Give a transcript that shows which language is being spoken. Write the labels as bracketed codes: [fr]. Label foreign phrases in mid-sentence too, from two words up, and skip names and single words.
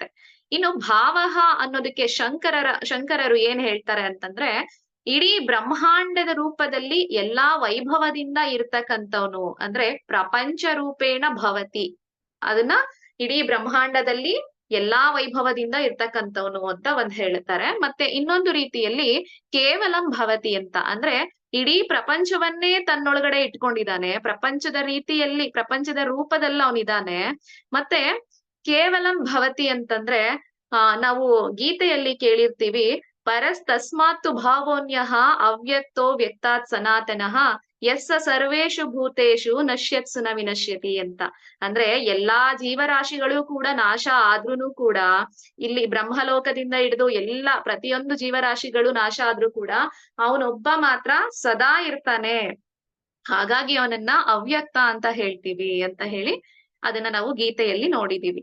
[kn] ಇನ್ನು ಭಾವಃ ಅನ್ನೋದಕ್ಕೆ ಶಂಕರರು ಏನ್ ಹೇಳ್ತಾರೆ ಅಂತಂದ್ರೆ, ಇಡೀ ಬ್ರಹ್ಮಾಂಡದ ರೂಪದಲ್ಲಿ ಎಲ್ಲಾ ವೈಭವದಿಂದ ಇರ್ತಕ್ಕಂಥವನು, ಅಂದ್ರೆ [sa] ಪ್ರಪಂಚ ರೂಪೇಣ ಭವತಿ, [kn] ಅದನ್ನ ಇಡೀ ಬ್ರಹ್ಮಾಂಡದಲ್ಲಿ ಎಲ್ಲಾ ವೈಭವದಿಂದ ಇರ್ತಕ್ಕಂಥವನು ಅಂತ ಒಂದ್ ಹೇಳ್ತಾರೆ. ಮತ್ತೆ ಇನ್ನೊಂದು ರೀತಿಯಲ್ಲಿ [sa] ಕೇವಲಂ ಭವತಿ [kn] ಅಂತ, ಅಂದ್ರೆ ಇಡೀ ಪ್ರಪಂಚವನ್ನೇ ತನ್ನೊಳಗಡೆ ಇಟ್ಕೊಂಡಿದ್ದಾನೆ, ಪ್ರಪಂಚದ ರೂಪದಲ್ಲಿ ಅವನಿದ್ದಾನೆ. ಮತ್ತೆ [sa] ಕೇವಲಂ ಭವತಿ [kn] ಅಂತಂದ್ರೆ ನಾವು ಗೀತೆಯಲ್ಲಿ ಕೇಳಿರ್ತೀವಿ, [sa] ಪರಸ್ತಸ್ಮಾತ್ತು ಭಾವೋನ್ಯಃ ಅವ್ಯಕ್ತೋ ವ್ಯಕ್ತಾತ್ ಸನಾತನಃ ಯಸ್ಸ ಸರ್ವೇಷು ಭೂತೇಷು ನಶ್ಯತ್ಸು ನ ವಿನಶ್ಯತಿ [kn] ಅಂತ. ಅಂದ್ರೆ ಎಲ್ಲಾ ಜೀವರಾಶಿಗಳು ಕೂಡ ನಾಶ ಆದ್ರೂನು ಕೂಡ, ಇಲ್ಲಿ ಬ್ರಹ್ಮಲೋಕದಿಂದ ಹಿಡಿದು ಪ್ರತಿಯೊಂದು ಜೀವರಾಶಿಗಳು ನಾಶ ಆದ್ರೂ ಕೂಡ ಅವನೊಬ್ಬ ಮಾತ್ರ ಸದಾ ಇರ್ತಾನೆ, ಹಾಗಾಗಿ ಅವನನ್ನ ಅವ್ಯಕ್ತ ಅಂತ ಹೇಳ್ತೀವಿ ಅಂತ ಹೇಳಿ ಅದನ್ನ ನಾವು ಗೀತೆಯಲ್ಲಿ ನೋಡಿದೀವಿ.